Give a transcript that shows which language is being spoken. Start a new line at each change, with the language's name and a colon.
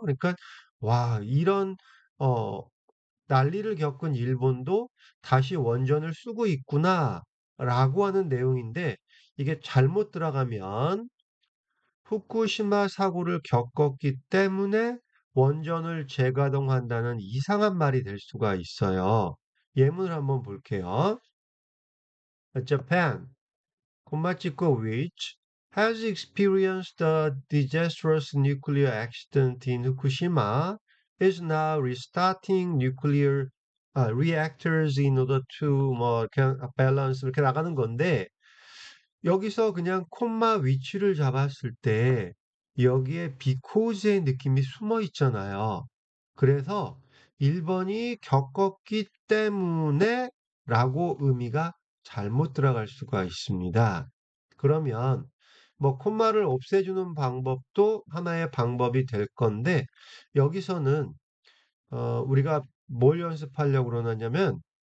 Korean: 그러니까 와, 이런 어 난리를 겪은 일본도 다시 원전을 쓰고 있구나라고 하는 내용인데 이게 잘못 들어가면 후쿠시마 사고를 겪었기 때문에 원전을 재가동한다는 이상한 말이 될 수가 있어요. 예문을 한번 볼게요.
English: Japan, Komachico which has experienced a disastrous nuclear accident in Fukushima, is now restarting nuclear reactors in order to
Korean: 뭐 이렇게
English: balance
Korean: 이렇게 나가는 건데 여기서 그냥 콤마 위치를 잡았을 때 여기에 because의 느낌이 숨어 있잖아요. 그래서 1번이 겪었기 때문에 라고 의미가 잘못 들어갈 수가 있습니다. 그러면 뭐 콤마를 없애주는 방법도 하나의 방법이 될 건데 여기서는 우리가 뭘 연습하려고 그러냐면